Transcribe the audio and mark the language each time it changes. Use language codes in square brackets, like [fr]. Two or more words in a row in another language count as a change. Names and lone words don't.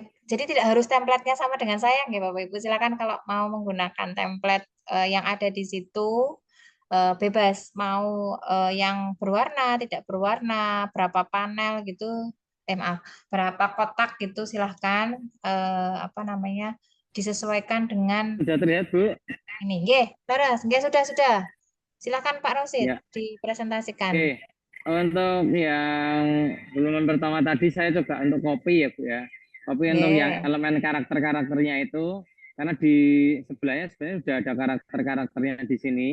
[id] Jadi tidak harus template-nya sama dengan saya nggak Bapak Ibu. Silakan kalau mau menggunakan template yang ada di situ bebas. Mau yang berwarna, tidak berwarna, berapa panel gitu. Maaf, berapa kotak gitu silahkan apa namanya disesuaikan dengan Sudah terlihat, Bu? ini. Nggih, terus, nggih sudah. Silakan Pak Rosid Ya. dipresentasikan. Oke. Untuk yang belum pertama tadi saya coba untuk copy ya, Bu ya. Copy untuk yang Nggih, elemen karakter-karakternya itu karena di sebelahnya sebenarnya sudah ada karakter-karakternya di sini.